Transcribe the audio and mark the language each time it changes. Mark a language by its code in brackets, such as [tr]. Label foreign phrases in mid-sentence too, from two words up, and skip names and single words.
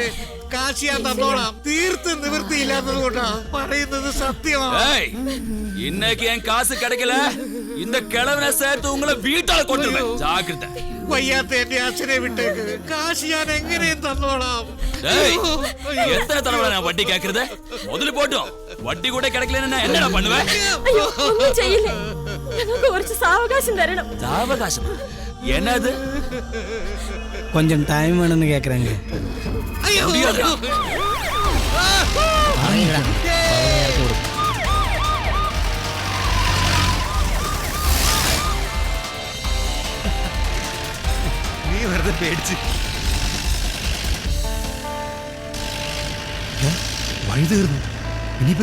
[ml] കാശ് ഞാൻ തന്നോളാം. തീർത്ത് നിവൃത്തിയില്ലാത്തത് കൊണ്ടാ പറയുന്നത് സത്യമാണ്. [ta] இன்னைக்கு என் காசு கிடைக்கல, இந்த கிழவனை சேர்த்து உங்களை வீட்டால கொண்டுருவேன். ஜாக்கிரதை. [ml] വയ്യാത്ത എന്റെ അച്ഛനെ വിട്ടേക്ക്. കാശ് ഞാൻ എങ്ങനെയും തന്നോളാം. [ta] எத்தனை தடவை நான் வட்டி கேக்குறது? முதல்ல போட்டோம், வட்டி கூட கிடைக்கலன்னு நான் என்னடா பண்ணுவேன்? சாவகாசம் என்னது? கொஞ்சம் டைம் வேணும்னு கேக்குறாங்க. [ml] നീ വെറുതെ പേടിച്ച്. വഴി തീർന്നു. ഇനിയിപ്പോ